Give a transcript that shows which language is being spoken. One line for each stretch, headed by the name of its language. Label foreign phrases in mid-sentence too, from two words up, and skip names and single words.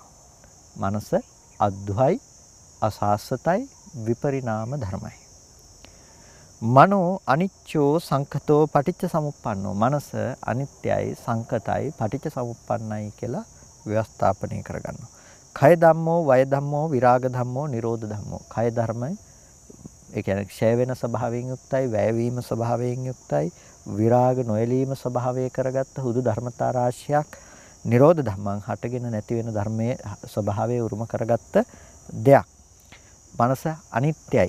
Sinhala: මනස අද්ධයි අසස්සතයි විපරිණාම ධර්මයි.
Pali: මනෝ අනිච්චෝ සංකතෝ පටිච්ච සමුප්පන්නෝ.
Sinhala: මනස අනිත්‍යයි සංකතයි පටිච්ච සමුප්පන්නයි කියලා ව්‍යවස්ථාපනය කරගන්නවා.
Pali: කය ධම්මෝ වය ධම්මෝ විරාග ධම්මෝ නිරෝධ ධම්මෝ.
Sinhala: කය ධර්මයි ඒ කියන්නේ ක්ෂය වෙන ස්වභාවයෙන් යුක්තයි, වැයවීම ස්වභාවයෙන් යුක්තයි, විරාග නොයලීම ස්වභාවය කරගත්ත හුදු ධර්මතා රාශියක්,
Pali: නිරෝධ ධම්මං
Sinhala: හටගෙන නැති වෙන ධර්මයේ ස්වභාවය උරුම කරගත්ත දෙයක්. මනස අනිත්‍යයි.